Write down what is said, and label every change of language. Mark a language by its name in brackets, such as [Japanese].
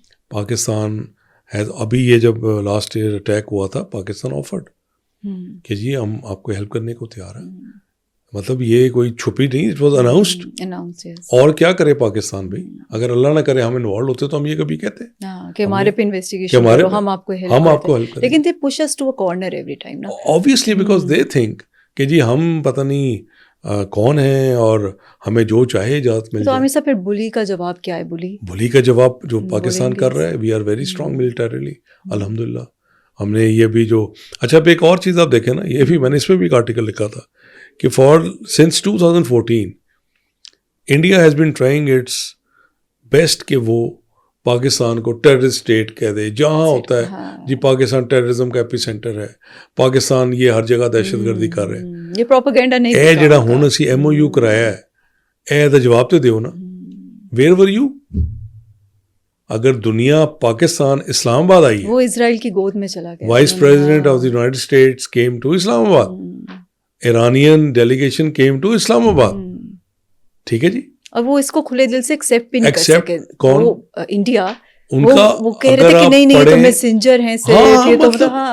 [Urdu] پاکستان ابھی یہ جب لاسٹ ایئر اٹیک ہوا تھا, پاکستان آفرڈ کہ جی ہم آپ کو ہیلپ کرنے کو تیار ہیں. مطلب یہ کوئی چھپی نہیں, [English] It was announced. [Urdu] اور کیا کرے پاکستان بھائی, اگر اللہ نہ کرے ہم انوالو ہوتے تو ہم یہ کبھی کہتے کہ ہمارے پہ انویسٹیگیشن کرو, ہم آپ کو ہیلپ کریں. لیکن [English] they push us to a corner every time [Urdu] نا, [English] obviously because they think [Urdu] کہ جی ہم پتہ نہیں کون ہیں اور ہمیں جو چاہے اجازت مل جائے. تو ہمیشہ پھر بلی کا جواب کیا ہے؟ بلی کا جواب جو پاکستان کر رہا ہے, [English] we are very strong militarily [Urdu] الحمدللہ. ہم نے یہ بھی جو اچھا ایک اور چیز آپ دیکھیں نا, یہ بھی میں نے اس پہ بھی ایک آرٹیکل لکھا تھا کہ [English] since 2014 India has been trying its best [Urdu] کہ وہ پاکستان کو ٹیررسٹ اسٹیٹ کہہ دے. جہاں ہوتا ہے جی پاکستان ٹیررزم کا ایپی سینٹر ہے, پاکستان یہ ہر جگہ دہشت گردی کر رہے ہیں, یہ پروپیگنڈا نہیں. [Punjabi] اے جڑا ہن اسی ایم او یو کرایا ہے, اے دا جواب تو دیو نا, [English] Where are you? [Urdu] اگر دنیا پاکستان اسلام آباد آئی ہے, وہ اسرائیل کی گود میں چلا گیا. [English] Vice president of the United States came to Islamabad, Iranian delegation came to Islamabad. [Urdu] ٹھیک ہے جی, اور وہ اس کو کھلے دل سے ایکسیپٹ بھی نہیں کر سکے. کون؟ انڈیا. ان کا وہ کہہ رہے تھے کہ نہیں نہیں تو میسنجر ہیں صرف, یہ تو